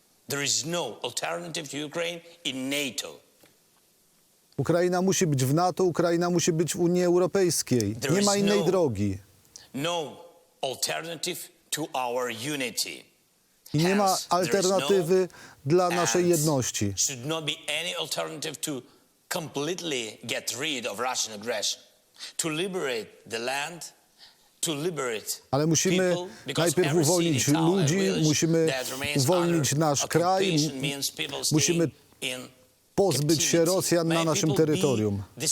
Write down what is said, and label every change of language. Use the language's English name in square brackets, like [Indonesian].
[English] There is no alternative to Ukraine in NATO. [Polish] Ukraina musi być w NATO, Ukraina musi być w Unii Europejskiej. Nie ma innej drogi. [English] No alternative to our unity. [Polish] I nie ma alternatywy dla naszej jedności. [English] Should not be any alternative to completely get rid of Russian aggression. To liberate the land, to liberate [Polish] ale musimy najpierw uwolnić ludzi, musimy uwolnić nasz kraj, musimy pozbyć się Rosjan na naszym terytorium.